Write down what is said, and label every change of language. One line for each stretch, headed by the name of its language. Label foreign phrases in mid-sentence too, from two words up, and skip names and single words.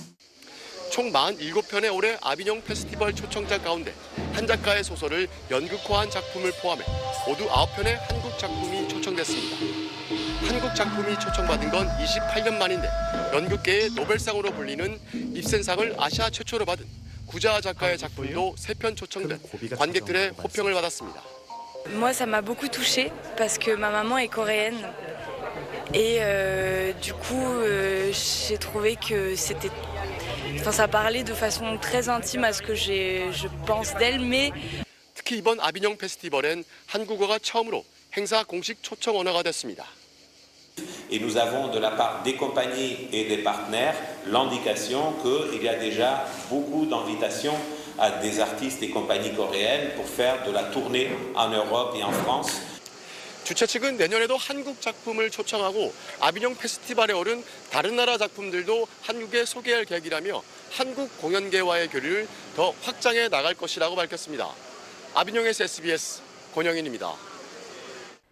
Korean: 총 47편의 올해 아비뇽 페스티벌 초청작 가운데 한 작가의 소설을 연극화한 작품을 포함해 모두 9편의 한국 작품이 초청됐습니다. 한국 작품이 초청받은 건 28년 만인데 연극계의 노벨상으로 불리는 입센상을 아시아 최초로 받은 구자아 작가의 작품도 3편 초청돼 관객들의 호평을 받았습니다.
French: Moi, ça m'a beaucoup touchée parce que ma maman est coréenne et du coup, j'ai trouvé que c'était, enfin, ça parlait de façon très intime à ce que je pense d'elle, mais
Korean: 특히 이번 아비뇽 페스티벌엔 한국어가 처음으로 행사 공식 초청 언어가 됐습니다.
French: Et nous avons de la part des compagnies et des partenaires l'indication qu'il y a déjà beaucoup d'invitations à des artistes et compagnies coréennes pour faire de la tournée en Europe et en France.
Korean: 주최 측은 내년에도 한국 작품을 초청하고 아비뇽 페스티벌에 오른 다른 나라 작품들도 한국에 소개할 계획이라며 한국 공연계와의 교류를 더 확장해 나갈 것이라고 밝혔습니다. 아비뇽에서 SBS 권영인입니다.